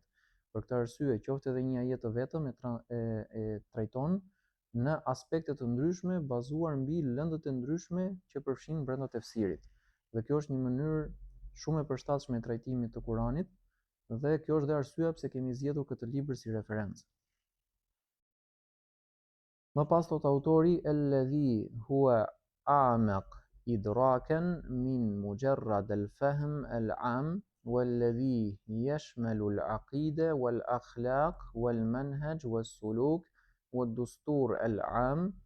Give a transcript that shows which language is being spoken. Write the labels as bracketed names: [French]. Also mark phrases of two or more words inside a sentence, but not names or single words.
[Albanian] Për këtë arsye, qoftë edhe një ajet të vetëm e trajton në aspekte të ndryshme bazuar mbi lëndët e ndryshme që përfshin brenda tefsirit. Dhe kjo është një mënyrë shumë e përshtatshme e trajtimit të Kuranit, dhe kjo është dhe arsyeja pse kemi zgjedhur këtë libër si referencë. Më pas thot autori: [Arabic] الذي هو أعمق إدراكا من مجرد الفهم العام والذي يشمل العقيدة والأخلاق والمنهج والسلوك والدستور العام